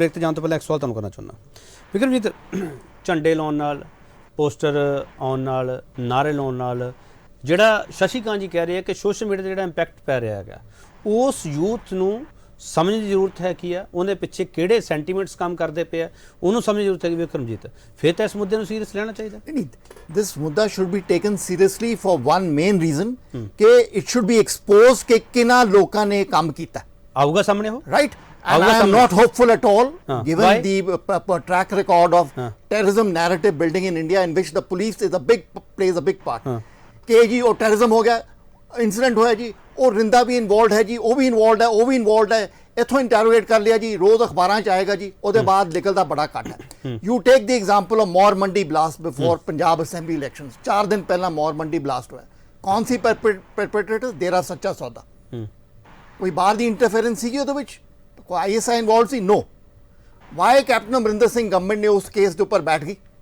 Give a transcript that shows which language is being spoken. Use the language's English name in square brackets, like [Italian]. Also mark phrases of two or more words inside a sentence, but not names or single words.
[Punjabi] ਬ੍ਰੇਕ ਤੇ ਜਾਣ ਤੋਂ ਪਹਿਲਾਂ ਇੱਕ ਸਵਾਲ ਤੁਹਾਨੂੰ ਕਰਨਾ ਚਾਹੁੰਦਾ। ਵਿਕਰਮਜੀਤ, ਝੰਡੇ ਲਾਉਣ ਨਾਲ, ਪੋਸਟਰ ਆਉਣ ਨਾਲ, ਨਾਰੇ ਲਾਉਣ ਨਾਲ ਜਿਹੜਾ ਸ਼ਸ਼ੀਕਾਂਤ ਜੀ ਕਹਿ ਰਹੇ ਆ ਕਿ [English] social media [Punjabi] ਦਾ ਜਿਹੜਾ ਇੰਪੈਕਟ ਪੈ ਰਿਹਾ ਹੈਗਾ, ਉਸ ਯੂਥ ਨੂੰ ਸਮਝਣ ਦੀ ਜ਼ਰੂਰਤ ਹੈ ਕੀ ਆ, ਉਹਦੇ ਪਿੱਛੇ ਕਿਹੜੇ ਸੈਂਟੀਮੈਂਟਸ ਕੰਮ ਕਰਦੇ ਪਏ ਆ, ਉਹਨੂੰ ਸਮਝਣ ਦੀ ਜ਼ਰੂਰਤ ਹੈ। ਵਿਕਰਮਜੀਤ, ਫਿਰ ਤਾਂ ਇਸ ਮੁੱਦੇ ਨੂੰ ਸੀਰੀਅਸ ਲੈਣਾ ਚਾਹੀਦਾ। [Hindi] नहीं, [English] this मुद्दा should be taken seriously for one main reason कि it should be exposed [Hindi] कि किना लोगों ने काम किया। [Punjabi] ਆਊਗਾ ਸਾਹਮਣੇ ਉਹ, [English] Right? And I am not hopeful at all, given Why? the track record of terrorism narrative building in India, in which the police plays a big part. [Hindi] कि जी वो terrorism हो गया, इंसिडेंट होया जी, और रिंदा भी इन्वॉल्व है जी, वो भी इन्वॉल्व है, वो भी इन्वॉल्व है, [Punjabi] ਇਥੋਂ ਇੰਟਰੋਗੇਟ ਕਰ ਲਿਆ ਜੀ, ਰੋਜ਼ ਅਖ਼ਬਾਰਾਂ 'ਚ ਆਏਗਾ ਜੀ, ਉਹਦੇ ਬਾਅਦ ਨਿਕਲਦਾ ਬੜਾ ਘੱਟ ਹੈ। [English] You take the example of Maur Mandi blast before Punjab assembly elections. [Punjabi] 4 दिन ਪਹਿਲਾਂ ਮੌਰ ਮੰਡੀ ਬਲਾਸਟ ਹੋਇਆ। ਕੌਣ ਸੀ ਪਰਪੇਟਰੇਟਰ? ਦੇਰਾ ਸੱਚਾ ਸੌਦਾ। ਕੋਈ ਬਾਹਰ ਦੀ ਇੰਟਰਫੇਰੈਂਸ ਸੀਗੀ ਉਹਦੇ ਵਿੱਚ? ਕੋਈ ਆਈਐਸਆਈ ਇਨਵੋਲਵ ਸੀ? ਨੋ। ਵਾਈ ਕੈਪਟਨ ਅਮਰਿੰਦਰ ਸਿੰਘ ਗਵਰਨਮੈਂਟ ਨੇ ਉਸ ਕੇਸ ਦੇ ਉੱਪਰ ਬੈਠ ਗਈ?